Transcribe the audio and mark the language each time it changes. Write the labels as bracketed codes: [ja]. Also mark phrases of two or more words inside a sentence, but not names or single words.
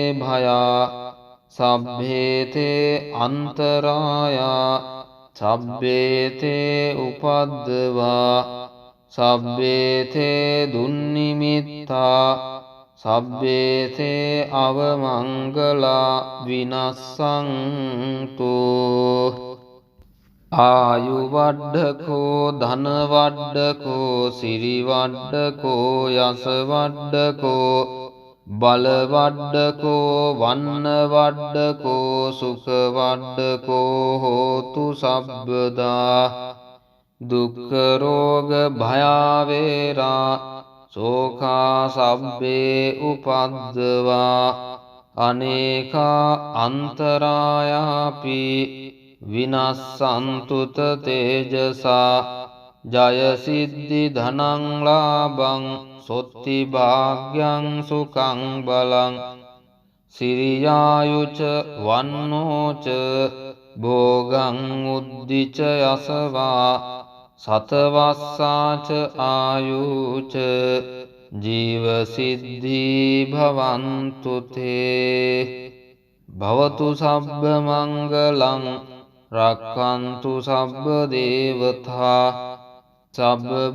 [pi] භයා සබ්බේතේ අන්තරායා සබ්බේතේ උපද්දවා සබ්බේතේ දුන්නිමිත්තා සබ්බේතේ අවමංගලා විනස්සන්තු ආයු වඩ්ඩකෝ ධන වඩ්ඩකෝ සිරි වඩ්ඩකෝ යස වඩ්ඩකෝ බල වඩ්ඩකෝ වන්න වඩ්ඩකෝ සුඛ වඩ්ඩකෝ හෝතු සබ්බදා දුක්ඛ රෝග භයාවේරා සෝඛා සබ්බේ උපද්දවා අනේකා අන්තරායාපි විනස්සන්තුත තේජසා ජය සිද්ධි ධනං ලාභං සොත්ති භාග්‍යං සුඛං බලං සිරියායුච වන්නෝච භෝගං උද්ධිච යසවා සතවස්සාච ආයුච ජීවසිද්ධී භවන්තු තේ භවතු සබ්බ මංගලං රක්ඛන්තු සබ්බ දේවතා සබ්බ